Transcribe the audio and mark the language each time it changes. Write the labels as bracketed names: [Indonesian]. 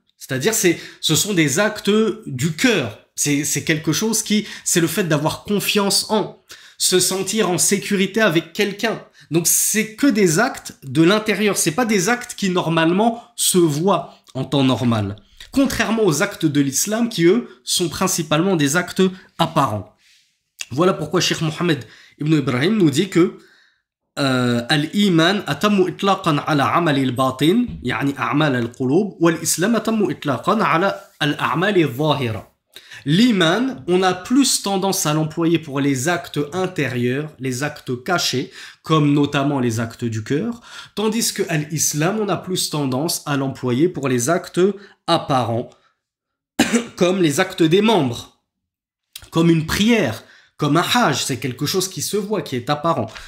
[French] C'est-à-dire, ce sont des actes du cœur. C'est quelque chose c'est le fait d'avoir confiance en, se sentir en sécurité avec quelqu'un. Donc, c'est que des actes de l'intérieur. C'est pas des actes qui, normalement, se voient en temps normal. Contrairement aux actes de l'islam qui, eux, sont principalement des actes apparents. Voilà pourquoi Cheikh Mohammed ibn Ibrahim nous dit que [Arabic] الإيمان أتم إطلاقا على عمل الباطن يعني أعمال القلوب والإسلام أتم إطلاقا على الأعمال الظاهرة. [French] L'iman, on a plus tendance à l'employer pour les actes intérieurs, les actes cachés, comme notamment les actes du cœur, tandis que l'islam, on a plus tendance à l'employer pour les actes apparents, comme les actes des membres, comme une prière, comme un hajj, c'est quelque chose qui se voit, qui est apparent.